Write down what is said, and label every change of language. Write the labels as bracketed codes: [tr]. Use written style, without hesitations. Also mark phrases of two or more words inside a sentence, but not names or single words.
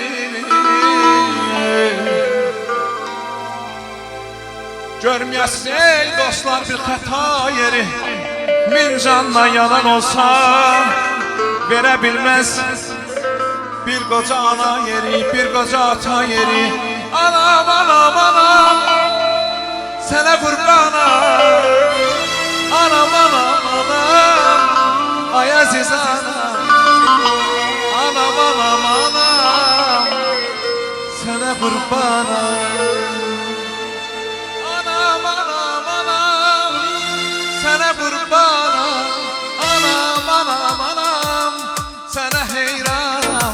[az] Görməyəsiz ey dostlar bir xəta yeri, min canla yalan olsa verə bilməz bir qoca ana yeri, bir qoca ata yeri. Anam, anam, anam, sənə qurbanam. Anam, anam, anam, ay aziz anam. [tr] Anam, anam, anam, sana kurbanım. Anam, anam, anam, sana kurbanım. Anam, anam, anam, sana heyranım.